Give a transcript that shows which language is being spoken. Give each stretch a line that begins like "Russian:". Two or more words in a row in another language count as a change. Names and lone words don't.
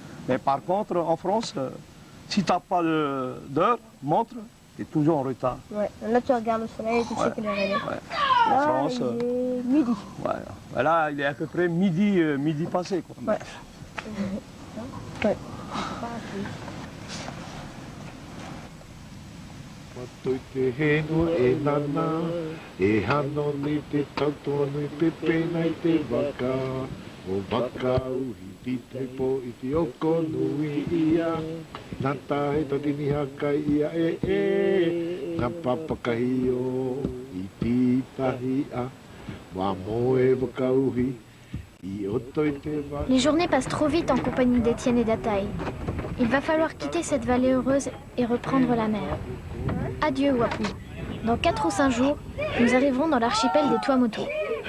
French: Mais par contre, en France, si tu n'as pas d'heure, montre, tu es toujours en retard. Ouais, là tu regardes le soleil et tu sais qu'il est réveillé. Ouais. Là, France, il est midi. Ouais. Là, il est à peu près midi passé. Quoi. Ouais. Ouais.
North Marquesan: Matoi te heno e nana, e hano ni te tautoa ni pepe nai te waka. O waka uhi ti te po i te oko nui ia. Nā tahe tatini haka ia ngā papakahi o i ti tahi a. Wa moe waka uhi i oto i te waka.
French: Les journées passent trop vite en compagnie d'Étienne et d'Ataï. Il va falloir quitter cette vallée heureuse et reprendre la mer. Adieu Wapou. Dans 4 ou 5 jours, nous arriverons dans l'archipel des Tuamotu.